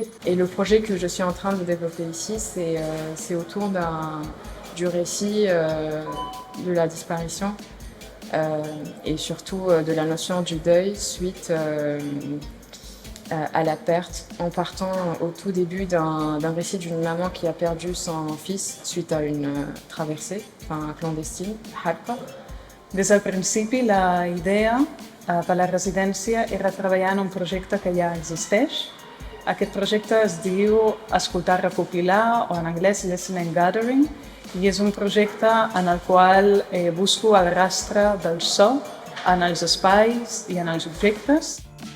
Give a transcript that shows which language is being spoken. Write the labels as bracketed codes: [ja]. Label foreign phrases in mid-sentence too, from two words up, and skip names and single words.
[fr] Et le projet que je suis en train de développer ici, c'est autour du récit de la disparition et surtout de la notion du deuil suite à la perte, en partant au tout début d'un récit d'une maman qui a perdu son fils suite à une traversée clandestine, Harpa. [ca] Des del principi, la idea per la residència era treballar en un projecte que ja existeix. Aquest projecte es diu Escoltar, recopilar, o en anglès [en] Listening Gathering, [ca] i és un projecte en el qual busco el rastre del so en els espais i en els objectes.